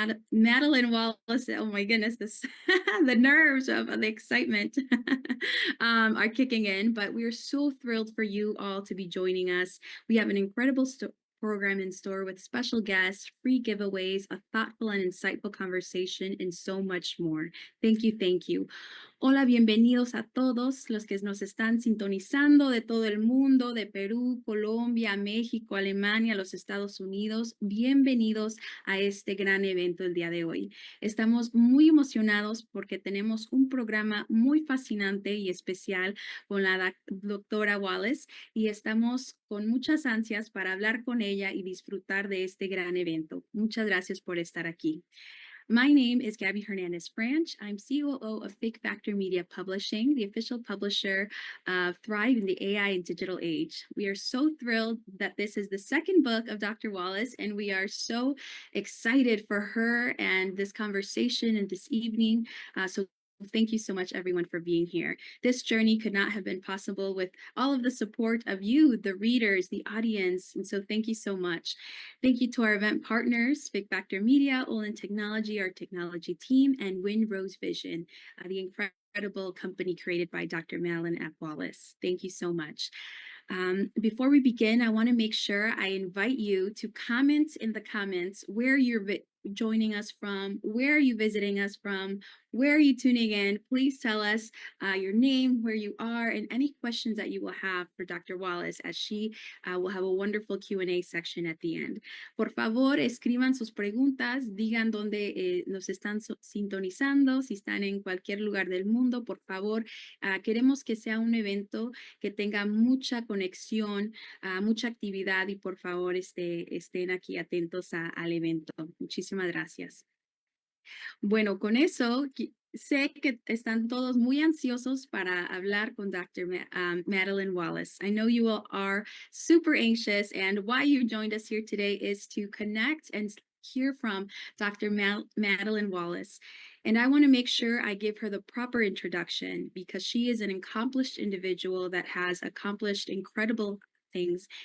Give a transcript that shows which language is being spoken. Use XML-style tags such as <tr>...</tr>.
<en>Madeleine Wallace. Oh my goodness, this the nerves of the excitement are kicking in. But we are so thrilled for you all to be joining us. We have an incredible program in store with special guests, free giveaways, a thoughtful and insightful conversation, and so much more. Thank you.</en> <es>Hola, bienvenidos a todos los que nos están sintonizando de todo el mundo, de Perú, Colombia, México, Alemania, los Estados Unidos. Bienvenidos a este gran evento el día de hoy. Estamos muy emocionados porque tenemos un programa muy fascinante y especial con la doctora Wallace y estamos con muchas ansias para hablar con ella y disfrutar de este gran evento. Muchas gracias por estar aquí.</es> <en>My name is Gabby Hernandez Branch. I'm COO of Fake Factor Media Publishing, the official publisher of Thrive in the AI and Digital Age. We are so thrilled that this is the second book of Dr. Wallace, and we are so excited for her and this conversation and this evening. So thank you so much, everyone, for being here. This journey could not have been possible with all of the support of you, the readers, the audience. And so thank you so much. Thank you to our event partners, Big Factor Media, Olin Technology, our technology team, and Windrose Vision, the incredible company created by Dr. Madeleine F. Wallace. Thank you so much. Before we begin, I want to make sure I invite you to comment in the comments where you're joining us from, where are you visiting us from, where are you tuning in. Please tell us your name, where you are, and any questions that you will have for Dr. Wallace, as she will have a wonderful Q&A section at the end.</en> <es>Por favor, escriban sus preguntas, digan dónde nos están sintonizando, si están en cualquier lugar del mundo, por favor. Queremos que sea un evento que tenga mucha conexión, mucha actividad y por favor estén aquí atentos al evento. Muchísimas gracias. Bueno, con eso sé que están todos muy ansiosos para hablar con Dr. Madeleine Wallace.</es> <en>I know you all are super anxious, and why you joined us here today is to connect and hear from Dr. Madeleine Wallace. And I want to make sure I give her the proper introduction because she is an accomplished individual that has accomplished incredible things.</en>